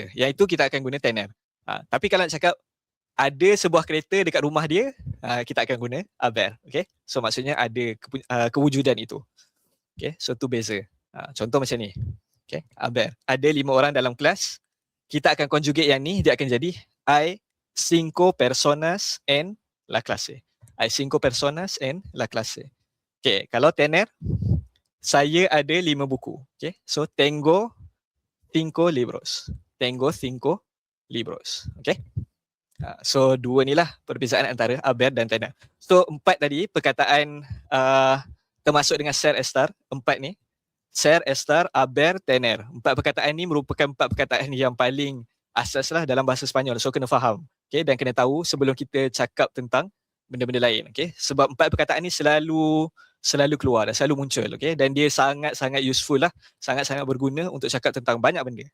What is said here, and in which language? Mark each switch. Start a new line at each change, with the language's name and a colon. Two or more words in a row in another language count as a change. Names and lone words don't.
Malay: Yang itu kita akan guna tener. Tapi kalau nak cakap ada sebuah kereta dekat rumah dia, kita akan guna aber. Okay. So maksudnya ada kewujudan itu. Okay. So tu beza. Contoh macam ni. Okay. Aber. Ada 5 orang dalam kelas. Kita akan conjugate yang ni, dia akan jadi
Spanish: hay 5 personas en la clase. Hay 5 personas en la clase.
Malay: Okay. Kalau tener, saya ada 5 buku. Okay.
Spanish: So tengo 5 libros. Tengo 5 libros.
Malay: Okay. So 2 ni lah perbezaan antara aber dan tener. So 4 tadi perkataan termasuk dengan
Spanish: ser estar,
Malay: 4 ni.
Spanish: Ser estar, aber, tener.
Malay: 4 perkataan ni merupakan 4 perkataan yang paling asas lah dalam bahasa Sepanyol. So kena faham. Okay, dan kena tahu sebelum kita cakap tentang benda-benda lain. Okay, sebab 4 perkataan ni selalu keluar dan selalu muncul. Okay, dan dia sangat-sangat useful lah. Sangat-sangat berguna untuk cakap tentang banyak benda.